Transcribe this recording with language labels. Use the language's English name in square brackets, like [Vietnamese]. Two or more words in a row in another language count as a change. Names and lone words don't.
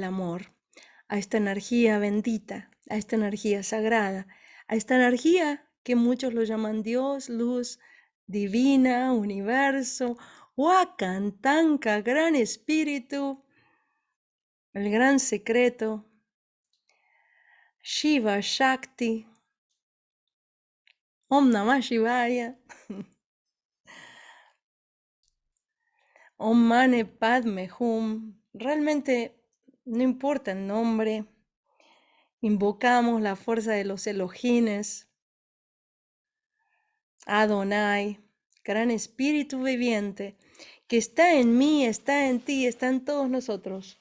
[Spanish] amor, a esta energía bendita, a esta energía sagrada, a esta energía que muchos lo llaman Dios, luz divina, universo, Wakantanka, gran espíritu, el gran secreto, [Sanskrit] Shiva Shakti, ॐ नमः शिवाय, ॐ मणि पद्मे हूँ. [Spanish] Realmente no importa el nombre, invocamos la fuerza de los Elohines, Adonai, gran espíritu viviente, que está en mí, está en ti, está en todos nosotros.